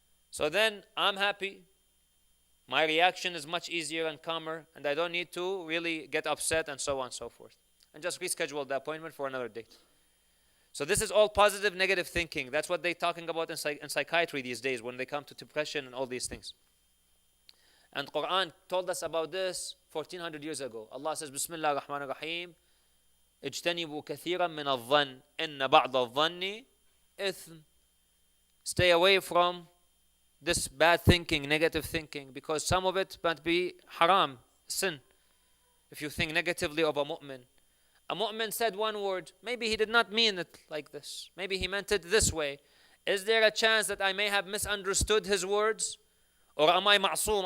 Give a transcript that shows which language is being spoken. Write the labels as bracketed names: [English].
[English] So then I'm happy. My reaction is much easier and calmer, and I don't need to really get upset, and so on and so forth. And just reschedule the appointment for another date. So this is all positive, negative thinking. That's what they're talking about in psychiatry these days when they come to depression and all these things. And Quran told us about this 1400 years ago. Allah says, Bismillah ar-Rahman ar-Rahim, [Arabic] اجتنبوا كثيرا من الظن إن بعض الظن إثم. [English] Stay away from this bad thinking, negative thinking, because some of it might be haram, sin. If you think negatively of a mu'min. A mu'min said one word, maybe he did not mean it like this. Maybe he meant it this way. Is there a chance that I may have misunderstood his words? Or am I ma'soom?